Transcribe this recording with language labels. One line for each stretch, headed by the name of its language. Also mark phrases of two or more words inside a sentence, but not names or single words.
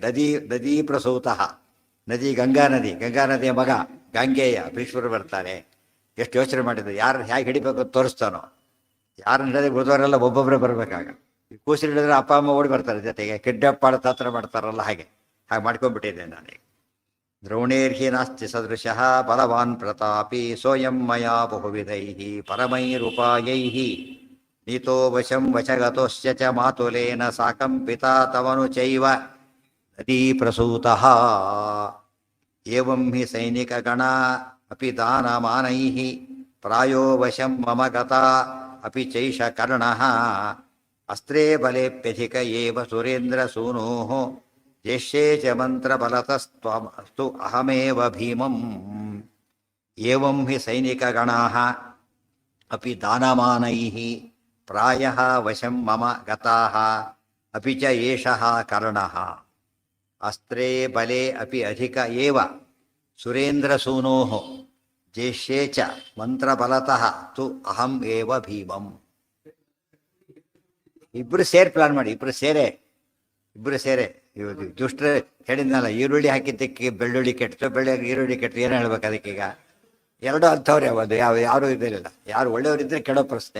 Sanskrit: ನದಿ ಪ್ರಸೂತಃ,
Kannada: ನದಿ ಗಂಗಾ ನದಿಯ ಮಗ ಗಾಂಗೇಯ ಭೀಷ್ಮರು ಬರ್ತಾರೆ. ಎಷ್ಟು ಯೋಚನೆ ಮಾಡಿದ್ರು, ಯಾರು ಹೇಗೆ ಹಿಡಿಬೇಕು ಅಂತ ತೋರಿಸ್ತಾನೋ. ಯಾರು ನಡೆದ ಉಳಿದವರೆಲ್ಲ ಒಬ್ಬೊಬ್ಬರೇ ಬರಬೇಕಾಗ. ಕೂಸಿಲ್ ಹಿಡಿದ್ರೆ ಅಪ್ಪ ಅಮ್ಮ ಓಡಿ ಬರ್ತಾರೆ ಜೊತೆಗೆ, ಕಿಡ್ನಾಪ್ ಮಾಡೋ ತಾತ್ರ ಮಾಡ್ತಾರಲ್ಲ ಹಾಗೆ ಹಾಗೆ ಮಾಡ್ಕೊಂಡ್ಬಿಟ್ಟಿದ್ದೆ ನಾನೀಗ.
Sanskrit: ದ್ರೋಣೇರ್ಹಿ ನಾಸ್ತಿ ಸದೃಶಃ ಬಲವಾನ್ ಪ್ರತಾಪಿ ಸೋಯಂ ಮಯಾ ಬಹುವಿಧೈಃ ಪರಮೈರುಪಾಯೈಃ ನೀತೋ ವಶಂ ವಶಗತೋಶ್ಚ ಚ ಮಾತುಲೇನ ಸಾಕಂ ಪಿತಾ ತವನು ಚೈವ ನದೀ ಪ್ರಸೂತಃ. ಏವಂ ಹಿ ಸೈನಿಕಗಣ ಅಪಿ ದಾನಮಾನೈಃ ಪ್ರಾಯೋ ವಶಂ ಮಮ ಗತಾ ಅಪಿ ಚೈಷ ಕರ್ಣಃ ಅಸ್ತ್ರೇ ಬಲೇಪ್ಯಧಿಕ ಏವ ಸುರೇಂದ್ರ ಸೂನೋಃ ಜ್ಯೇಷ್ಠೇ ಚ ಮಂತ್ರಬಲತಸ್ತ್ವಮಸ್ತು ಅಹಮೇವ ಭೀಮಂ. ಏವಂ ಹಿ ಸೈನಿಕಗಣಾಃ ಅಪಿ ದಾನಮಾನೈಃ ಪ್ರಾಯಃ ವಶಂ ಮಮ ಗತಾಃ ಅಪಿ ಚ ಏಷಃ ಕರ್ಣಃ ಅಸ್ತ್ರೇ ಬಲೆ ಅಪಿ ಅಧಿಕ ಏವ ಸುರೇಂದ್ರಸೂನೋಃ ಜ್ಯೇಷ್ಠೇ ಚ ಮಂತ್ರಬಲತಃ ತು ಅಹಂ ಏವ ಭೀಮಂ.
Kannada: ಇಬ್ಬರು ಸೇರಿ ಪ್ಲಾನ್ ಮಾಡಿ, ಇಬ್ಬರು ಸೇರೆ ಇವರು ದುಷ್ಟರು ಹೇಳಿದ್ನಲ್ಲ, ಈರುಳ್ಳಿ ಹಾಕಿದ್ದಕ್ಕೆ ಬೆಳ್ಳುಳ್ಳಿ ಕೆಟ್ಟು, ಈರುಳ್ಳಿ ಕೆಟ್ಟು ಏನು ಹೇಳ್ಬೇಕು ಅದಕ್ಕೀಗ? ಎರಡೂ ಅಂಥವ್ರೆ ಅದು, ಯಾರೂ ಇದಿರಲಿಲ್ಲ. ಯಾರು ಒಳ್ಳೆಯವರಿದ್ದರೆ ಕೆಡೋ ಪ್ರಶ್ನೆ.